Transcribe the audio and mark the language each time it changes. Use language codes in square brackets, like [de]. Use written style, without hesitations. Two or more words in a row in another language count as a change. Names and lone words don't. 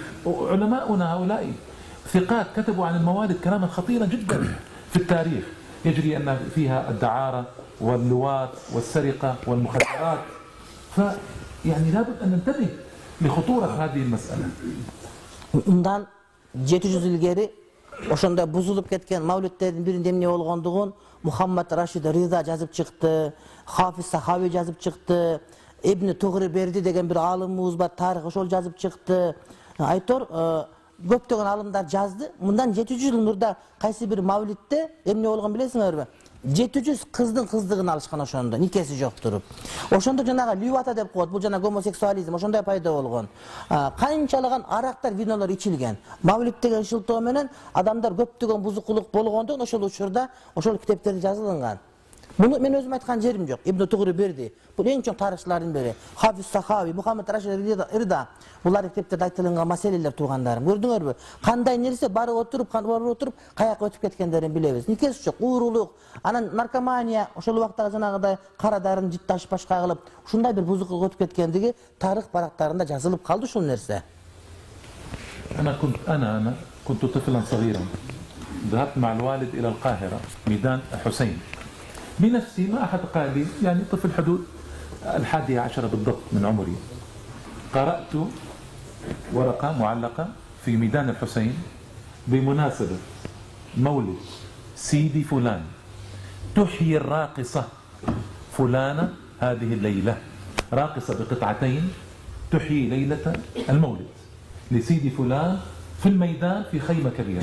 [ar] علماؤنا هؤلاء ثقات كتبوا عن الموالد كلاما خطيرا جدا في التاريخ، يجري أن فيها الدعارة واللواط والسرقة والمخدرات. فيعني لابد أن ننتبه لخطورة هذه المسألة. [ky] Undan 700 yıl geri ошондой бузулуп кеткен мавлүттердин биринде эмне болгондугун Мухаммад Рашид Риза жазып чыкты, Хафиз Сахави жазып чыкты, Ибн Тугри Берди деген бир аалымыбыз бар, тарих ошол жазып чыкты. Айтор көптөгөн аалымдар жазды. Мындан 700 жыл мурда кайсы бир мавлүтте эмне болгон билесиңерби? 700 кыздын кыздыгын алышкан ошондо, никеси жок туруп. Ошондо жанагы львата деп коет, бул жана гомосексуализм ошондой пайда болгон. Канчалаган арактар, винолор ичилген. Мавлид деген шылтоо менен адамдар көптөгөн бузукулук болгондон ошол учурда ошол китептерде жазылган. Буну мен өзүм айткан жерим жок. Ибн Тугри Берди, бул эң чоң тарыхчылардын бири. Хафиз Сахави, Мухаммад Рашид Риза, булар китептерде айтылган маселелер тургандарым. Көрдүңөрбү? Кандай нерсе барып отуруп, каяка өтүп кеткендерин билебиз. Никеси жок, уурулук, анан наркомания, ошол убакта жанагыдай кара дарын жытташып башка кылып, ушундай бир бузукулук өтүп кеткендиги тарых барактарында жазылып калды ушул нерсе. [ar] أنا كنت طفلا صغيرا، ذهبت مع الوالد إلى القاهرة ميدان حسين بنفسي، ما أحد قال لي، يعني طفل حدود 11 بالضبط من عمري. قرأت ورقة معلقة في ميدان الحسين بمناسبة مولد سيدي فلان، تحيي الراقصة فلانة هذه الليلة، راقصة بقطعتين تحيي ليلة المولد لسيدي فلان في الميدان في خيمة كبيرة.